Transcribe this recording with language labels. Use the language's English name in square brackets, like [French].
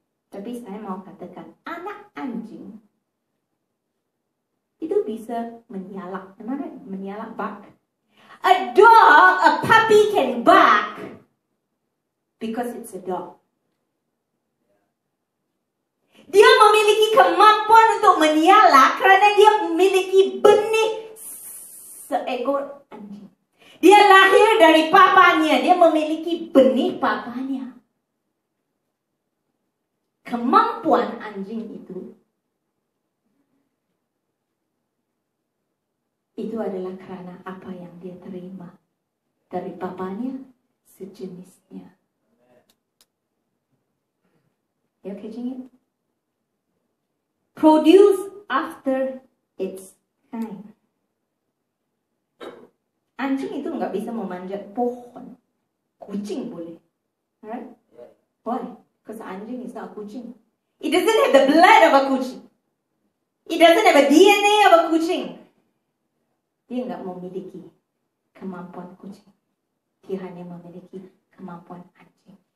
[Indonesian] Tapi saya mau katakan, anak anjing itu bisa menyalak. Menyalak, bark. [English] A dog, a puppy can bark because it's a dog. [Indonesian] Dia memiliki kemampuan untuk menyalak karena dia memiliki benih seekor anjing. Dia lahir dari papanya, dia memiliki benih papanya. Kemampuan anjing itu adalah karena apa yang dia terima dari papanya, sejenisnya. [English] You catching it? Produce after its kind. [Indonesian] Anjing itu nggak bisa memanjat pohon. Kucing boleh. [English] Alright? Why? Because anjing is not a kucing. It doesn't have the blood of a kucing. It doesn't have a DNA of a kucing. [Indonesian] Dia nggak memiliki kemampuan kucing. Dia hanya memiliki kemampuan anjing.